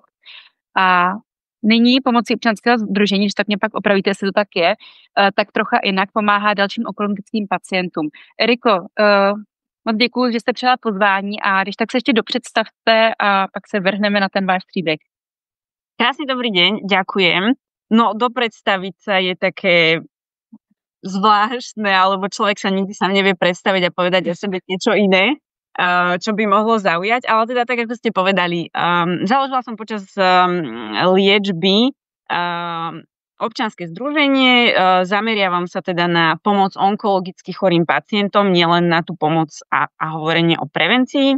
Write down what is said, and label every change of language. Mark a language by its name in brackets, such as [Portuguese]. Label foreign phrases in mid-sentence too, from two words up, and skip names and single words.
[Czech] A nyní pomocí občanského sdružení, když tak mě pak opravíte, jestli to tak je, tak trocha jinak pomáhá dalším onkologickým pacientům. Eriko, moc děkuji, že jste přijala pozvání a když tak se ještě dopředstavte a pak se vrhneme na ten váš příběh. [Slovak] Krásny dobrý deň, ďakujem. No, dopredstaviť sa je také zvláštne, alebo človek sa nikdy sám nevie predstaviť a povedať o sebe niečo iné, čo by mohlo zaujať, ale teda tak, ako ste povedali, založila som počas liečby občianske združenie, zameriavam sa teda na pomoc onkologicky chorým pacientom, nielen na tú pomoc a hovorenie o prevencii.